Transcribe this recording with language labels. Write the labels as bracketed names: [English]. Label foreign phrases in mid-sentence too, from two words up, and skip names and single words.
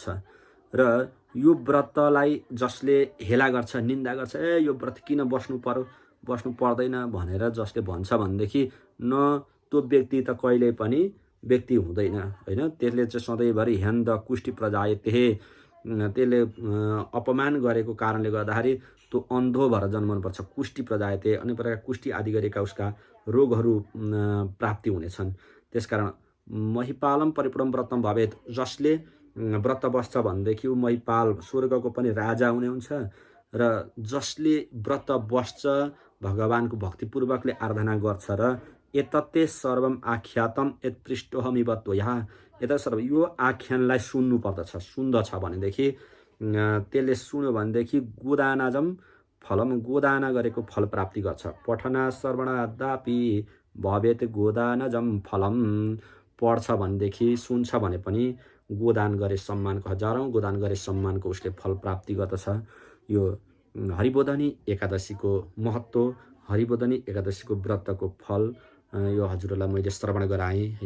[Nepali] र यो व्रतलाई जसले हेला गर्छ, निन्दा गर्छ, यो व्रत किन बस्नु पर्दैन भनेर जसले भन्छ भनेदेखि न त्यो व्यक्ति त कहिले पनि व्यक्ति हुँदैन होइन। त्यसले चाहिँ सधैँभरि [Sanskrit] ह्यान्द कुष्ठी प्रजायते, [Nepali] त्यसले अपमान गरेको कारणले गर्दाखेरि त्यो अन्धो भएर जन्मनुपर्छ, [Sanskrit] कुष्ठी प्रजायते, [Nepali] अन्य प्रकारका कुष्ठी आदि गरेका उसका रोगहरू प्राप्ति हुनेछन्। [Sanskrit] त्यसकारण महिपालम परिपूर्ण व्रतम भवेत, [Nepali] जसले व्रत बस्छ भनेदेखि ऊ महिपाल स्वर्गको पनि राजा हुने हुन्छ। र जसले व्रत बस्छ भगवानको भक्तिपूर्वकले आराधना गर्छ र [Sanskrit] एतत्ते सर्वम आख्यातम यत्पृष्ठोहमिव त्वया, [Nepali] यता सर्व यो आख्यानलाई सुन्नु पर्दछ, सुन्दछ भनेदेखि त्यसले सुन्यो भनेदेखि [Sanskrit] गोदानाजम फलम, [Nepali] गोदाना गरेको फल प्राप्ति गर्छ। [Sanskrit] पठना श्रवणादापि भवेत गोदानजम फलम, [Nepali] पढ्छ भनेदेखि सुन्छ भने पनि गोदान गरे सम्मानको, हजारौँ गोदान गरे सम्मानको उसले फल प्राप्ति गर्दछ। यो हरिबोधनी एकादशीको महत्त्व, हरिबोधनी एकादशीको व्रतको फल यो हजुरहरूलाई मैले श्रवण गराएँ होइन।